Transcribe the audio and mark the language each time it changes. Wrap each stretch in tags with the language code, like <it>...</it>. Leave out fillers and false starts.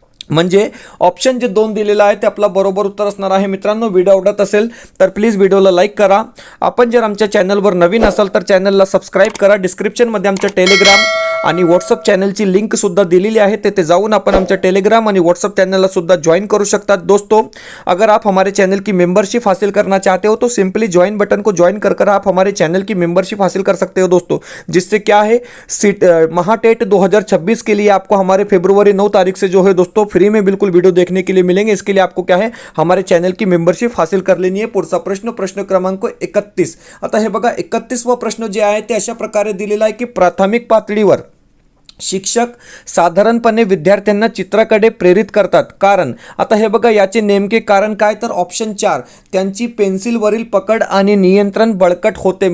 <mr>म्हणजे ऑप्शन जे 2 दिलेला आहे ते आपला बरोबर उत्तर असणार आहे। मित्रांनो, व्हिडिओ आवडत असेल तर प्लीज व्हिडिओला लाईक करा। आपण जर आमच्या चॅनलवर नवीन असाल तर चॅनलला सबस्क्राइब करा। डिस्क्रिप्शनमध्ये आमच्या टेलिग्राम आणि व्हाट्सअप चॅनलची लिंक सुद्धा दिलेली आहे, तेथे जाऊन आपण आमच्या टेलीग्राम आणि व्हाट्सअप चैनल सुद्धा ज्वाइन करू सकता।</mr> <hi>दोस्तों, अगर आप हमारे चैनल की मेंबरशिप हासिल करना चाहते हो तो सिंपली ज्वाइन बटन को ज्वाइन कर आप हमारे चैनल की मेंबरशिप हासिल कर सकते हो दोस्तों। जिससे क्या है, महाटेट 2026 के लिए आपको हमारे फरवरी 9 तारीख से जो है दोस्तों फ्री में बिल्कुल वीडियो देखने के लिए मिलेंगे। इसके लिए आपको क्या है, हमारे चैनल की मेंबरशिप हासिल कर लेनी है।</hi> <mr>पुढचा प्रश्न, प्रश्न क्रमांक 31। आता हे बघा, 31वा प्रश्न जे आहे ते अशा प्रकारे दिलेला आहे की प्राथमिक पातळीवर शिक्षक साधारणपणे विद्यार्थ्यांना चित्राकडे प्रेरित करतात, कारण आता हे बघा, याचे नेमके कारण काय, तर ऑप्शन 4 त्यांची पेन्सिलवरील पकड आणि नियंत्रण बळकट होते।</mr>